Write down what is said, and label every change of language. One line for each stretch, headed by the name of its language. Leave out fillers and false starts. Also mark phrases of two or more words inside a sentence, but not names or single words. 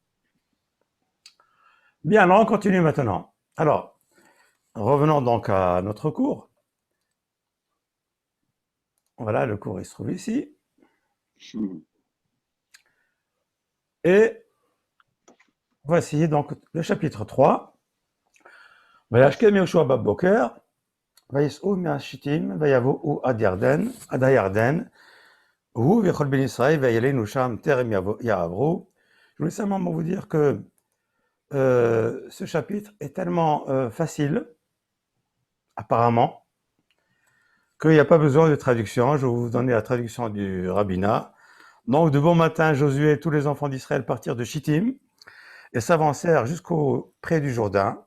French: Bien, alors on continue maintenant. Alors, revenons donc à notre cours. Voilà, le cours il se trouve ici. Et voici donc le chapitre 3.
Hebrew: וישכם יהושע בבוקר, ויסעו מהשיטים, ויבואו עד הירדן, הוא וכל בני ישראל, וילנו שם טרם יעברו.
French: Je voulais simplement vous dire que ce chapitre est tellement facile, apparemment, qu'il n'y a pas besoin de traduction. Je vais vous donner la traduction du rabbinat. Donc, de bon matin, Josué et tous les enfants d'Israël partirent de Chittim et s'avancèrent jusqu'au près du Jourdain.